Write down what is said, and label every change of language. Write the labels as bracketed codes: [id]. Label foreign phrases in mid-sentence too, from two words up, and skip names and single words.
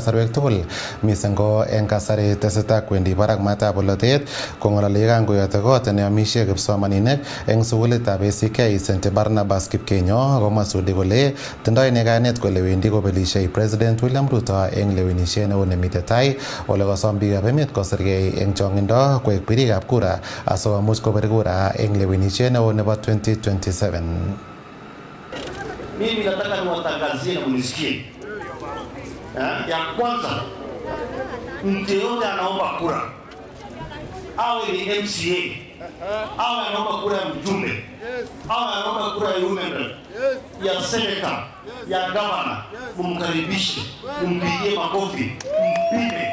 [kln] kasarwek tugul mising ko eng kasari tesetai kwendi barak matab bolotet kong'ololi kangoyote kot neamishe kipsomaninik eng sukulitab ACK St Barnabas Kipkenyo komwa Sudi kole tindoi ine kayanet kole wendi kobelishei President William Ruto eng lewenishet neo nemitei tai ole kosom biikab emet kosirgei eng chong'indo koek birikab kura asikomuch kobir kura eng lewenishet neo nebo 2027. [sw] Mimi nataka niwatangazie na munisikie. Ya kwanza, mtu yote anaomba kura, awe ni MCA, awe anaomba kura ya mjumbe, awe anaomba kura ya [en] women rep, [sw] ya senator, ya governor, mumkaribishe, mumpigie makofi, mpime.